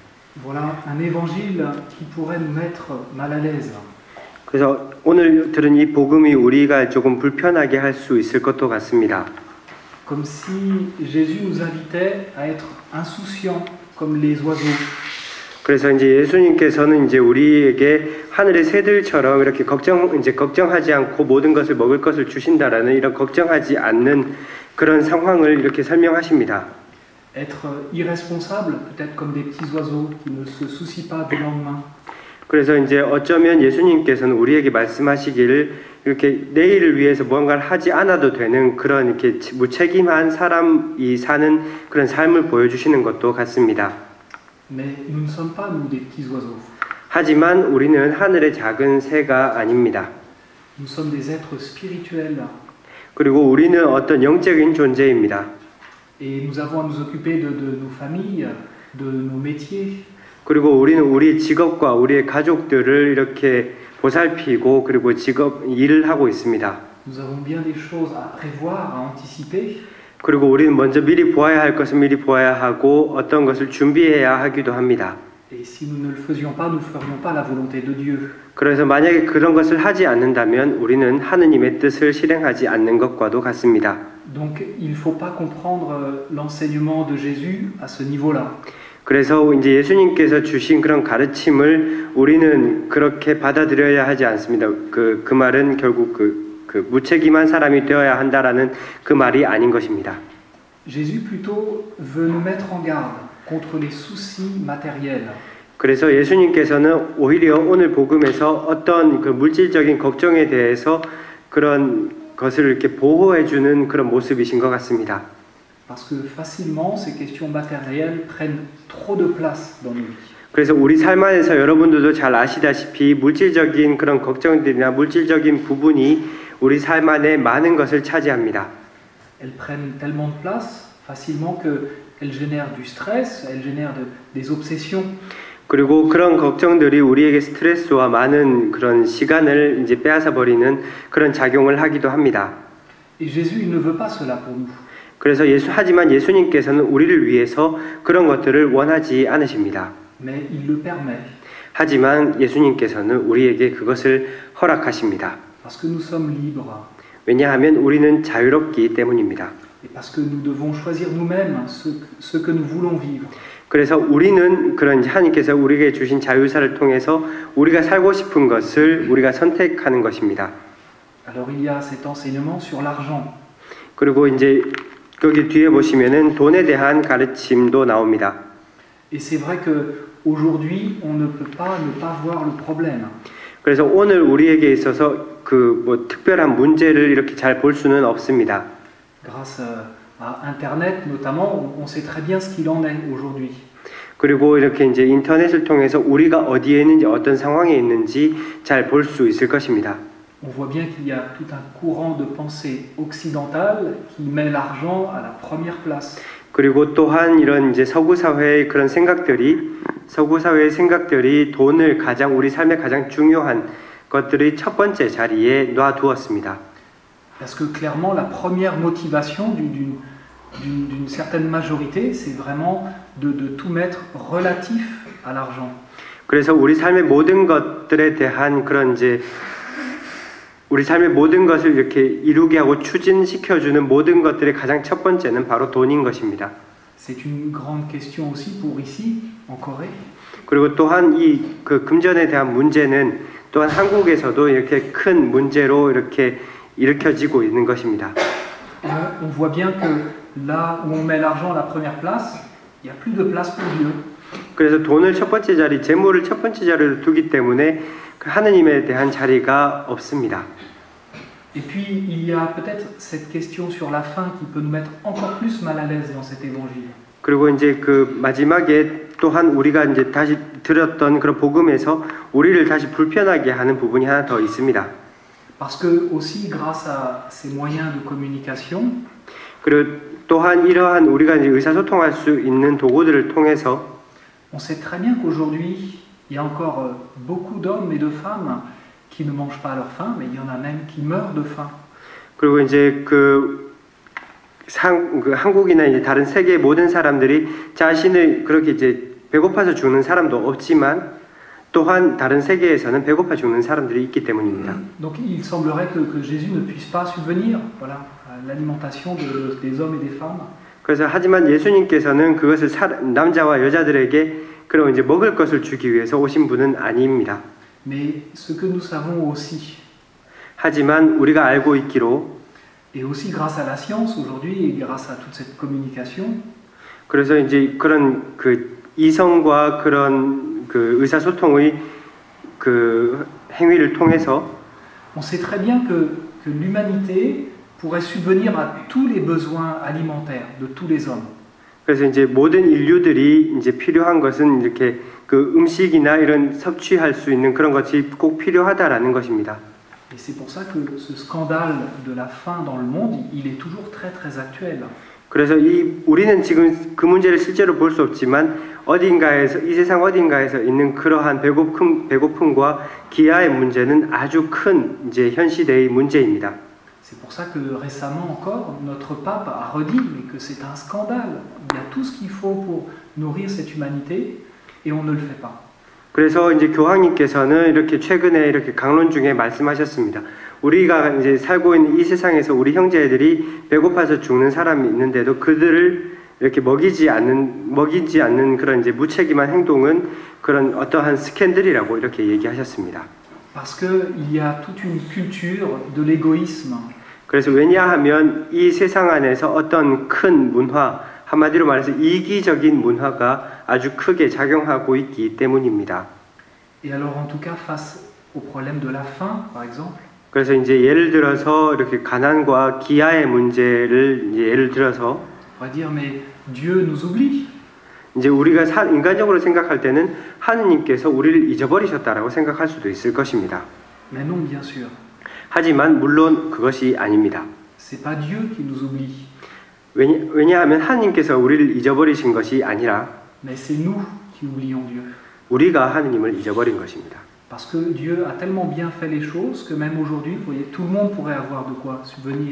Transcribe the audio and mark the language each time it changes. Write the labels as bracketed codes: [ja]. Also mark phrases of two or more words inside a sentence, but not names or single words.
[fr] Voilà un évangile qui pourrait nous mettre mal à l'aise. [ko] 그래서 오늘 들은 이 복음이 우리가 조금 불편하게 할 수 있을 것도 같습니다. [fr] Comme si Jésus nous invitait à être insouciants comme les oiseaux. [ko] 그래서 이제 예수님께서는 이제 우리에게 하늘의 새들처럼 이렇게 걱정하지 않고 모든 것을 먹을 것을 주신다라는 이런 걱정하지 않는 그런 상황을 이렇게 설명하십니다. [fr] Être irresponsable, peut-être comme des petits oiseaux qui ne se soucient pas du lendemain. [ko] 그래서 이제 어쩌면 예수님께서는 우리에게 말씀하시기를 이렇게 내일을 위해서 무언가를 하지 않아도 되는 그런 이렇게 무책임한 사람이 사는 그런 삶을 보여주시는 것도 같습니다. [fr] Mais nous ne sommes pas, nous, des petits oiseaux. [ko] 하지만 우리는 하늘의 작은 새가 아닙니다. [fr] Nous sommes des êtres spirituels. [ko] 그리고 우리는 어떤 영적인 존재입니다. [fr] Et nous avons à nous occuper de nos familles, de nos métiers. [ko] 그리고 우리는 우리 직업과 우리의 가족들을 이렇게 보살피고 그리고 일을 하고 있습니다. [fr] Nous avons bien des choses à prévoir, à anticiper. [ko] 그리고 우리는 먼저 미리 보아야 할 것은 미리 보아야 하고 어떤 것을 준비해야 하기도 합니다. [fr] Et si nous ne le faisions pas, nous ne ferions pas la volonté de Dieu. [ko] 그래서 만약에 그런 것을 하지 않는다면 우리는 하느님의 뜻을 실행하지 않는 것과도 같습니다. [fr] Donc il ne faut pas comprendre l'enseignement de Jésus à ce niveau-là. [ko] 그래서 이제 예수님께서 주신 그런 가르침을 우리는 그렇게 받아들여야 하지 않습니다. 그 말은 결국 그 무책임한 사람이 되어야 한다라는 그 말이 아닌 것입니다. [fr] Jésus plutôt veut nous mettre en garde contre les soucis matériels. [ko] 그래서 예수님께서는 오히려 오늘 복음에서 어떤 그 물질적인 걱정에 대해서 그런 것을 이렇게 보호해주는 그런 모습이신 것 같습니다. [fr] Parce que facilement, ces questions matérielles prennent trop de place dans nos vies. [ko] 그래서 우리 삶 안에서 여러분들도 잘 아시다시피 물질적인 그런 걱정들이나 물질적인 부분이 우리 삶 안에 많은 것을 차지합니다. [fr] Elles prennent tellement de place facilement qu'elles génèrent du stress, elles génèrent des obsessions. [ko] 그리고 그런 걱정들이 우리에게 스트레스와 많은 그런 시간을 이제 빼앗아 버리는 그런 작용을 하기도 합니다. [fr] Et Jésus, il ne veut pas cela pour nous. [ko] 그래서 하지만 예수님께서는 우리를 위해서 그런 것들을 원하지 않으십니다. [fr] Mais il le permet. [ko] 하지만 예수님께서는 우리에게 그것을 허락하십니다. [fr] Parce que nous sommes libres. [ko] 왜냐하면 우리는 자유롭기 때문입니다. [fr] Et parce que nous devons choisir nous-mêmes ce que nous voulons vivre. [ko] 그래서 우리는 그런 하나님께서 우리에게 주신 자유사를 통해서 우리가 살고 싶은 것을 우리가 선택하는 것입니다. [fr] Alors il y a cet enseignement sur l'argent. [ko] 그리고 이제 여기 뒤에 보시면은 돈에 대한 가르침도 나옵니다. [fr] Et c'est vrai que aujourd'hui on ne peut pas ne pas voir le problème. [ko] 그래서 오늘 우리에게 있어서 그 특별한 문제를 이렇게 잘 볼 수는 없습니다. [fr] Grâce à Internet notamment, on sait très bien ce qu'il en est aujourd'hui. [ko] 그리고 이렇게 이제 인터넷을 통해서 우리가 어디에 있는지 어떤 상황에 있는지 잘 볼 수 있을 것입니다. [fr] On voit bien qu'il y a tout un courant de pensée occidentale qui met l'argent à la première place. [ko] 그리고 또한 이런 이제 서구 사회의 그런 서구 사회의 생각들이 돈을 우리 삶의 가장 중요한 것들이 첫 번째 자리에 놔두었습니다. [fr] Parce que clairement, la première motivation d'une certaine majorité, c'est vraiment de tout mettre relatif à l'argent. [ko] 그래서 우리 삶의 모든 것들에 대한 그런 이제 우리 삶의 모든 것을 이렇게 이루게 하고 추진시켜주는 모든 것들의 가장 첫 번째는 바로 돈인 것입니다. [fr] C'est une grande question aussi pour ici, en Corée. [ko] 그리고 또한 이 그 금전에 대한 문제는 또한 한국에서도 이렇게 큰 문제로 이렇게 일으켜지고 있는 것입니다. [fr] On voit bien que là où on met l'argent à la première place, il n'y a plus de place pour Dieu. [ko] 그래서 돈을 첫 번째 자리, 재물을 첫 번째 자리로 두기 때문에 하느님에 대한 자리가 없습니다. [fr] Et puis il y a peut-être cette question sur la fin qui peut nous mettre encore plus mal à l'aise dans cet évangile. [ko] 그리고 이제 그 마지막에 또한 우리가 이제 다시 들었던 그런 복음에서 우리를 다시 불편하게 하는 부분이 하나 더 있습니다. [fr] Parce que aussi grâce à ces moyens de communication, [ko] 그리고 또한 이러한 우리가 이제 의사소통할 수 있는 도구들을 통해서 [fr] on sait très bien qu'aujourd'hui il y a encore beaucoup d'hommes et de femmes qui ne mangent pas à leur faim, mais il y en a même qui meurent de faim. [ko] 그리고 이제 한국이나 이제 다른 세계의 모든 사람들이 자신을 그렇게 이제 배고파서 죽는 사람도 없지만 또한 다른 세계에서는 배고파 죽는 사람들이 있기 때문입니다. [fr] Donc il semblerait que Jésus ne puisse pas subvenir voilà, à l'alimentation des hommes et des femmes. [ko] 그래서 하지만 예수님께서는 그것을 남자와 여자들에게 그런 이제 먹을 것을 주기 위해서 오신 분은 아닙니다. [fr] Mais ce que nous savons aussi, [ko] 하지만 우리가 알고 있기로 [fr] et aussi grâce à la science aujourd'hui et grâce à toute cette communication, [ko] 그래서 이제 그런 그 이성과 그런 그 의사소통의 그 행위를 통해서 [fr] on sait très bien que l'humanité pourrait subvenir à tous les besoins alimentaires de tous les hommes. [ko] 그래서 이제 모든 인류들이 이제 필요한 것은 이렇게 그 음식이나 이런 섭취할 수 있는 그런 것이 꼭 필요하다라는 것입니다. [fr] Et c'est pour ça que ce scandale de la faim dans le monde, il est toujours très très actuel. [ko] 그래서 우리는 지금 그 문제를 실제로 볼 수 없지만 어딘가에서 이 세상 어딘가에서 있는 그러한 배고픔과 기아의 문제는 아주 큰 이제 현 시대의 문제입니다. [fr] C'est pour ça que récemment encore, notre pape a redit mais que c'est un scandale. Il y a tout ce qu'il faut pour nourrir cette humanité et on ne le fait pas. [ko] 그래서 이제 교황님께서는 이렇게 최근에 이렇게 강론 중에 말씀하셨습니다. 우리가 이제 살고 있는 이 세상에서 우리 형제들이 배고파서 죽는 사람이 있는데도 그들을 이렇게 먹이지 않는 그런 이제 무책임한 행동은 그런 어떠한 스캔들이라고 이렇게 얘기하셨습니다. [fr] Parce qu'il y a toute une culture de l'égoïsme. [ko] 그래서 왜냐하면 이 세상 안에서 어떤 큰 문화, 한마디로 말해서 이기적인 문화가 아주 크게 작용하고 있기 때문입니다. [fr] Et alors en tout cas face au problème de la faim, par exemple, [ko] 그래서 이제 예를 들어서 이렇게 가난과 기아의 문제를 이제 예를 들어서 [fr] on va dire mais Dieu nous oublie. [ko] 이제 우리가 인간적으로 생각할 때는 하느님께서 우리를 잊어버리셨다라고 생각할 수도 있을 것입니다. [fr] Mais non, bien sûr. [ko] 하지만 물론 그것이 아닙니다. [fr] C'est pas Dieu qui nous oublie. [ko] 왜냐하면 하느님께서 우리를 잊어버리신 것이 아니라 [fr] Mais c'est nous qui oublions Dieu. [ko] 우리가 하느님을 잊어버린 것입니다. [fr] Parce que Dieu a tellement bien fait les choses que même aujourd'hui, vous voyez, tout le monde pourrait avoir de quoi subvenir.